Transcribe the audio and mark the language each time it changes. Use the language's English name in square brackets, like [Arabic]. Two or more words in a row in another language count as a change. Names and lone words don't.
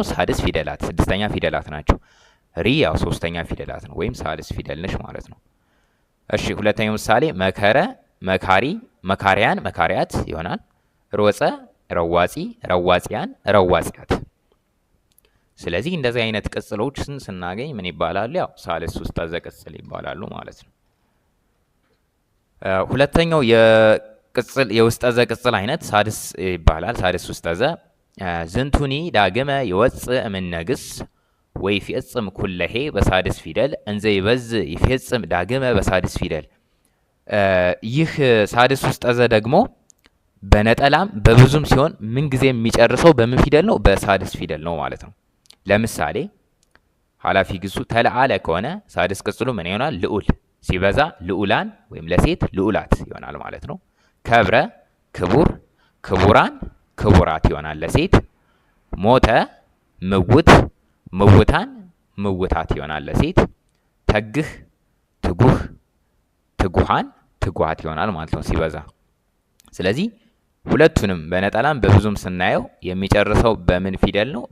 [Amharic] ሳድስ ፊደላት፣ ስድስተኛ ፊደላት ናቸው። ሪ ያው ሶስተኛ ፊደላት ነው ወይም ሳልስ ፊደል ነች ማለት ነው። እሺ ሁለተኛው ምሳሌ [Geez] መከረ መካሪ፣ መካሪያን መካሪያት [Amharic] ይሆናል። [Geez] ሮጸ ረዋጺ፣ ረዋጺያን ረዋጺያት። [Amharic] ስለዚህ እንደዚህ አይነት ቅጽሎችን ስናገኝ ምን ይባላሉ? ያው ሳልስ ውስጠዘ ቅጽል ይባላሉ ማለት ነው። ሁለተኛው የውስጠዘ ቅጽል አይነት ሳድስ ይባላል። ሳድስ ውስጠዘ [Geez] ዝንቱኒ ዳግመ ይወፅእ እምነግስ ወይ ይፌጽም ኩለሄ በሳድስ ፊደል እንዘ ይበዝ ይፌጽም ዳግመ በሳድስ ፊደል። [Amharic] ይህ ሳድስ ውስጠዘ ደግሞ በነጠላም በብዙም ሲሆን ምንጊዜ የሚጨርሰው በምን ፊደል ነው? በሳድስ ፊደል ነው ማለት ነው። ለምሳሌ ኃላፊ ግሱ ተለዓለ ከሆነ ሳድስ ቅጽሉ ምን ይሆናል? ልዑል። ሲበዛ ልዑላን ወይም ለሴት ልዑላት ይሆናል ማለት ነው። [Geez] ከብረ ክቡር፣ ክቡራን ክቡራት [Amharic] ይሆናል ለሴት። [Geez] ሞተ ምውት፣ ምውታን ምውታት [Amharic] ይሆናል ለሴት። [Geez] ተግህ ትጉህ፣ ትጉሃን ትጉሃት [Amharic] ይሆናል ማለት ነው ሲበዛ። ስለዚህ ሁለቱንም በነጠላም በብዙም ስናየው የሚጨርሰው በምን ፊደል ነው?